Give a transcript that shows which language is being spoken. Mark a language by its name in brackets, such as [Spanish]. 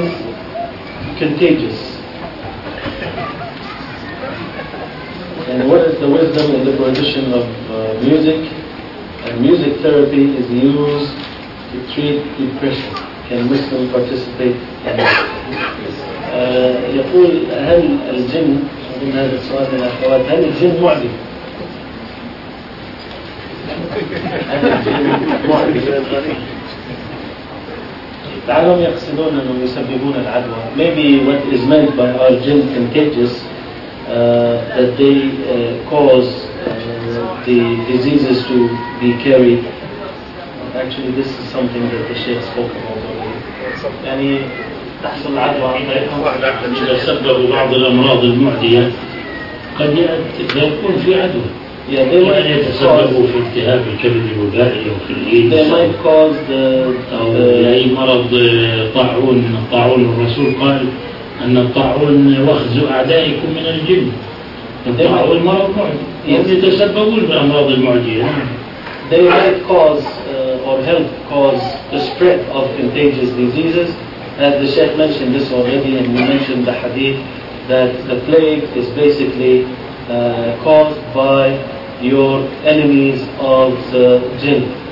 [English] Contagious. And what is the wisdom in the position of music? And music therapy is used to treat depression. Can Muslim participate in this? [Arabic] يقول هل الجن من هذا السؤال من الأخوات هل الجن معدي؟ العالم يقصدون أنهم يسببون العدوى. [English] Maybe what is meant by our jinn contagious, that they cause the diseases to be carried. Actually, this is something that the Sheikh spoke about earlier. [Arabic] يعني تحصل عدوى إذا سببوا بعض الأمراض المعدية قد يكون في عدوى. [English] Yeah, they might [Arabic] يتسببوا في التهاب الكبد الوبائي أو في الإيدز. [English] They might cause [Arabic] أي مرض طاعون. الطاعون الرسول قال أن الطاعون وخز أعدائكم من الجن. الطاعون مرض معدي. هم يتسببون بأمراض المعدية. [English] They might cause or help cause the spread of contagious diseases. As the Sheikh mentioned this already, and we mentioned the hadith that the plague is basically caused by your enemies of the jinn.